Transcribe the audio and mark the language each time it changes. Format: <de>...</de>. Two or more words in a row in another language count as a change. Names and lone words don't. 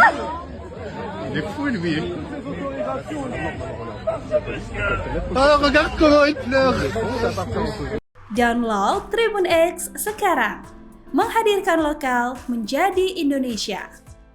<fr>Il est fou lui. Oh, regarde comment il pleure.</fr> <id>Download Tribun X sekarang. Menghadirkan lokal menjadi Indonesia.</id>